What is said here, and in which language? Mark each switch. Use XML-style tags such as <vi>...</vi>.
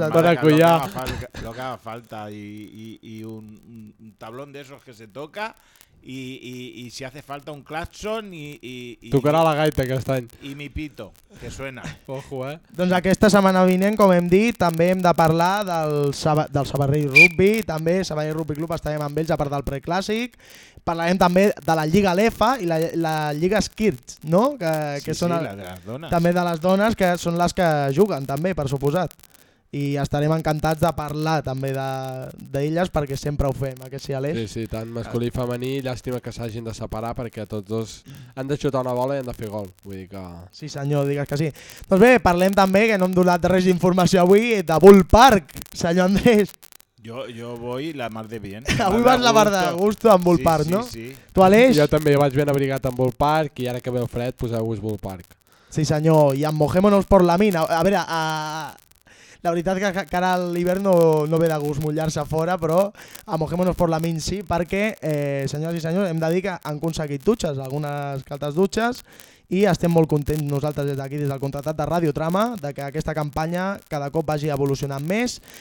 <es>una maraca, lo que haga falta. I un tablón de esos que se toca. Y si hace falta un claxon y tocará la gaita</es> <ca>aquest any.</ca> <es>Y mi pito, que suena. Ojo, eh?</es> <ca>Doncs aquesta setmana vinent, com hem dit, també hem de parlar del Sabadell Rugby, també Sabadell Rugby Club, estarem amb ells a part del preclàssic. Parlarem també de la Lliga Lefa i la Lliga Skirt, no? Que sí, són sí, la de les dones. També de les dones, que són les que juguen, també, per suposat. I estarem encantats de parlar també d'elles perquè sempre ho fem, que sí, Aleix? Sí, sí, tant masculí i femení, llàstima que s'hagin de separar perquè tots dos han de xutar una bola i han de fer gol. Vull dir que... Sí, senyor, digues que sí. Doncs bé, parlem també, que no hem donat res d'informació avui, de Bull Park, senyor Andrés.</ca> <es>Jo voy la mar de bien.</es> <ca>Avui vas la mar de gusto amb Bull Park, no? Sí, sí. Tu, Aleix? Jo també vaig ben abrigat amb Bull Park i ara que veu fred, poseu-vos Bull Park. Sí, senyor,</ca> <es>i en mojémonos por la mina.</es> <ca>A veure, la veritat que ara l'hivern no ve de gust mullar-se fora, però</ca> <es>amojémonos por la min</es> <ca>sí, perquè, senyors i senyors, hem de dir que han aconseguit dutxes, algunes caltes dutxes, i estem molt contents nosaltres des d'aquí, des del contratat de Ràdio Trama, de que aquesta campanya cada cop vagi evolucionant més.</ca>